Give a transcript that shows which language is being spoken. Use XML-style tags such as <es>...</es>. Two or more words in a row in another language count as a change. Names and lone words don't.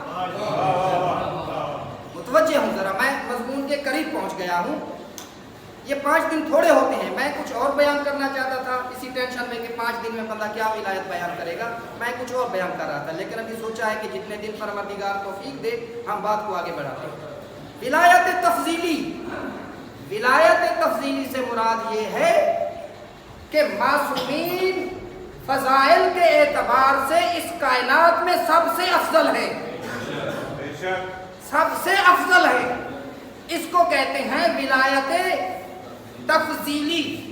<ur>متوجہ ہوں ذرا، میں مضمون کے قریب پہنچ گیا ہوں. یہ 5 دن تھوڑے ہوتے ہیں. میں کچھ اور بیان کرنا چاہتا تھا اسی ٹینشن میں کہ 5 دن میں بندہ کیا ولایت بیان کرے گا. میں کچھ اور بیان کر رہا تھا، لیکن ابھی سوچا ہے کہ جتنے دن پروردگار توفیق دے ہم بات کو آگے بڑھاتے ہیں. ولایت تفضیلی، ولایت تفضیلی سے مراد یہ ہے کہ معصومین فضائل کے اعتبار سے اس کائنات میں سب سے افضل ہے. سب سے افضل ہے. اس کو کہتے ہیں ولایت تفضیلی.</ur>